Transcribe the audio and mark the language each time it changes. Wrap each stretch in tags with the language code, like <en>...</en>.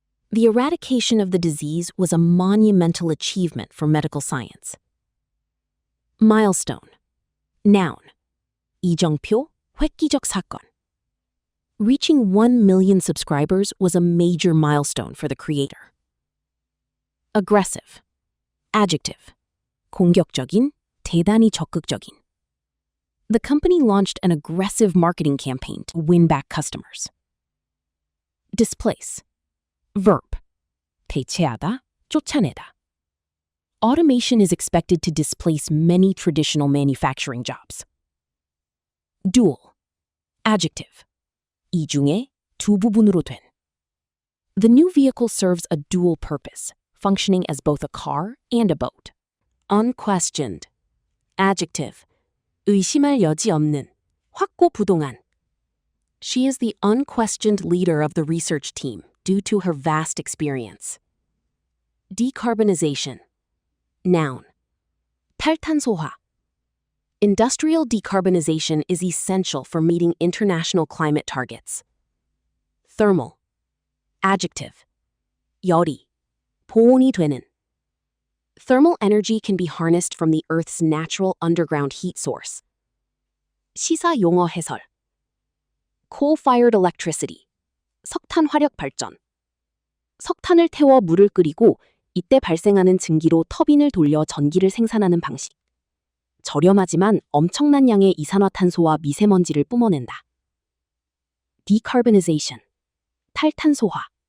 <en>The eradication of the disease was a monumental achievement for medical science. Milestone. Noun.</en> <ko>이정표, 획기적 사건.</ko> <en>Reaching 1 million subscribers was a major milestone for the creator. Aggressive. Adjective.</en> <ko>공격적인, 대단히 적극적인.</ko> <en>The company launched an aggressive marketing campaign to win back customers. Displace. Verb.</en> <ko>대체하다, 쫓아내다.</ko> <en>Automation is expected to displace many traditional manufacturing jobs. Dual. Adjective.</en> <ko>이 중에 두 부분으로 된.</ko> <en>The new vehicle serves a dual purpose, functioning as both a car and a boat. Unquestioned. Adjective.</en> <ko>의심할 여지 없는, 확고부동한.</ko> <en>She is the unquestioned leader of the research team due to her vast experience. Decarbonization. Noun. 탈탄소화. Industrial decarbonization is essential for meeting international climate targets. Thermal. Adjective.</en> <ko>열이. 보온이 되는.</ko> <en>Thermal energy can be harnessed from the Earth's natural underground heat source.</en> <ko>시사 용어 해설.</ko> <en>Coal-fired electricity.</en> <ko>석탄 화력 발전. 석탄을 태워 물을 끓이고 이때 발생하는 증기로 터빈을 돌려 전기를 생산하는 방식. 저렴하지만 엄청난 양의 이산화탄소와 미세먼지를 뿜어낸다.</ko> <en>Decarbonization. 탈탄소화.</en>